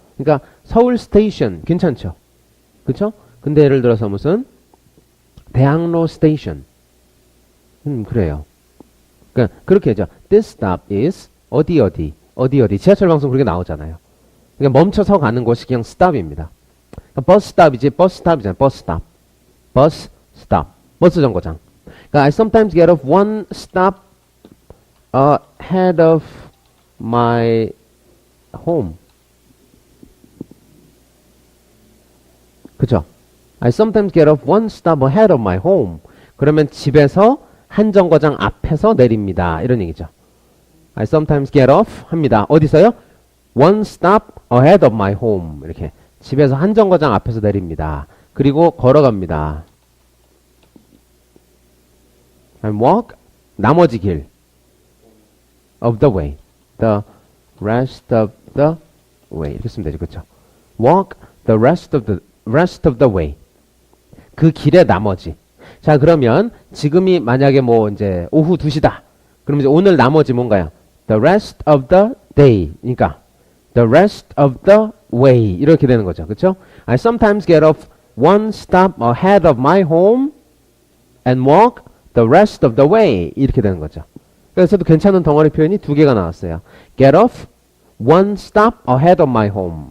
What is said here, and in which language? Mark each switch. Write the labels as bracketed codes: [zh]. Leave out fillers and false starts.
[ko] 그러니까 서울 스테이션 괜찮죠? 그렇죠? 근데 예를 들어서 무슨 대학로 스테이션 그래요. 그러니까 그렇게 하죠. [en] This stop is [ko] 어디 지하철 방송 그렇게 나오잖아요. 그러니까 멈춰서 가는 곳이 그냥 stop입니다. 그러니까 버스 스탑이잖아요. 버스 스탑. 버스 정거장. 그러니까 [en] I sometimes get off one stop ahead of my home. [ko] 그죠? [en] I sometimes get off one stop ahead of my home. [ko] 그러면 집에서 한 정거장 앞에서 내립니다. 이런 얘기죠. [en] I sometimes get off [ko] 합니다. 어디서요? [en] One stop ahead of my home. [ko] 이렇게 집에서 한 정거장 앞에서 내립니다. 그리고 걸어갑니다. [en] And walk [ko] 나머지 길 [en] of the way. The rest of the way. [ko] 이렇게 쓰면 되죠. 그렇죠? [en] Walk the rest of the way. [ko] 그 길의 나머지. 자, 그러면 지금이 만약에 뭐 이제 오후 2시다. 그럼 이제 오늘 나머지 뭔가요? [en] The rest of the day. [ko] 그러니까 [en] the rest of the way. [ko] 이렇게 되는 거죠. 그렇죠? [en] I sometimes get off one stop ahead of my home and walk the rest of the way. [ko] 이렇게 되는 거죠. 그래서도 괜찮은 덩어리 표현이 두 개가 나왔어요. [en] Get off one stop ahead of my home.